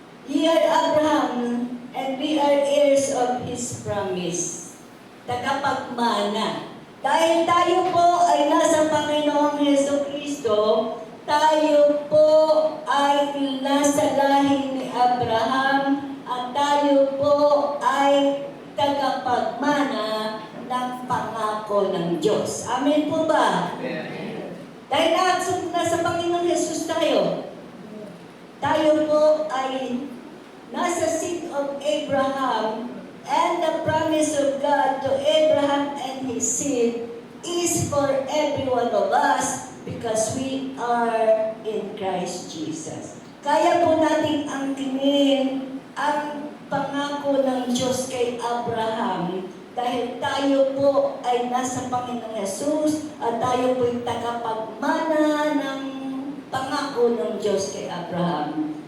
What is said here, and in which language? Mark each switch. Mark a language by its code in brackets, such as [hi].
[en] Ye are Abraham, and we are heirs of His promise. [tl] Tagapagmana. Dahil tayo po ay nasa Panginoong Heso Kristo, tayo po ay nasa lahi ni Abraham at tayo po ay tagapagmana ng pangako ng Diyos. Amen po ba? Amen. Dahil nasa Panginoong Jesus tayo, tayo po ay nasa [en] seed of Abraham, and the promise of God to Abraham and his seed is for every one of us because we are in Christ Jesus. [tl] Kaya po nating angkinin ang pangako ng Diyos kay Abraham dahil tayo po ay nasa Panginoong Jesus at tayo po ay tagapagmana ng pangako ng Diyos kay Abraham.